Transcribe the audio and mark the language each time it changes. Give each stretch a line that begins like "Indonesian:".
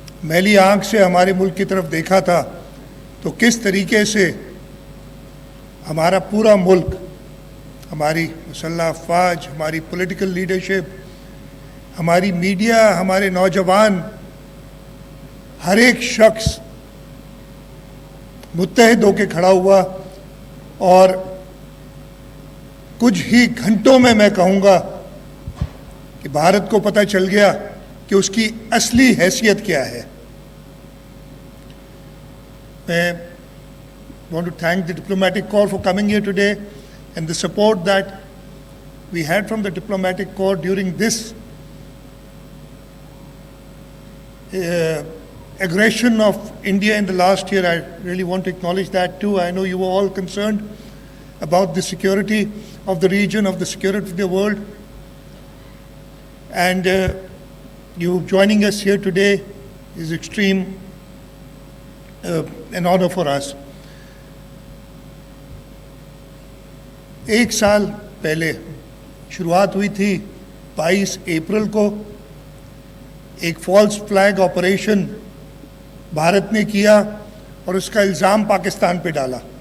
Urdu: میلی آنکھ سے ہمارے ملک کی طرف دیکھا تھا تو کس طریقے سے ہمارا پورا ملک، ہماری مسلح افواج، ہماری پولیٹیکل لیڈرشپ، ہماری میڈیا، ہمارے نوجوان، ہر ایک شخص متحد ہو کے کھڑا ہوا اور کچھ ہی گھنٹوں میں کہوں گا کہ بھارت کو پتہ چل گیا کہ اس کی اصلی حیثیت کیا ہے.
English: میں want to thank the diplomatic corps for coming here today and the support that we had from the diplomatic corps during this aggression of India in the last year. I really want to acknowledge that too. I know you were all concerned about the security of the region, of the security of the world. And you joining us here today is extreme an honor for us.
Urdu: 1 سال پہلے شروعات ہوئی تھی 22 April کو، ایک false flag operation Bharat نے کیا اور اس کا الزام پاکستان پہ ڈالا،